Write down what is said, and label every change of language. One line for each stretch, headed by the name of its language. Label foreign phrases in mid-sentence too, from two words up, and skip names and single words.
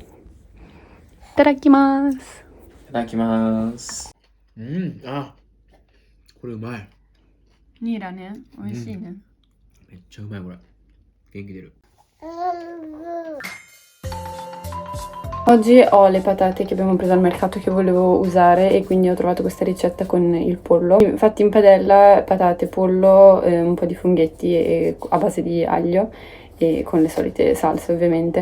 Japanese: Itadakimasu! いただきます。あ、これうまい。ニラね、美味しいね。めっちゃうまいこれ。元気出る。
Italian: Oggi ho le patate che abbiamo preso al mercato che volevo usare e quindi ho trovato questa ricetta con il pollo. Fatti in padella, patate, pollo, un po' di funghetti a base di aglio e con le solite salse ovviamente.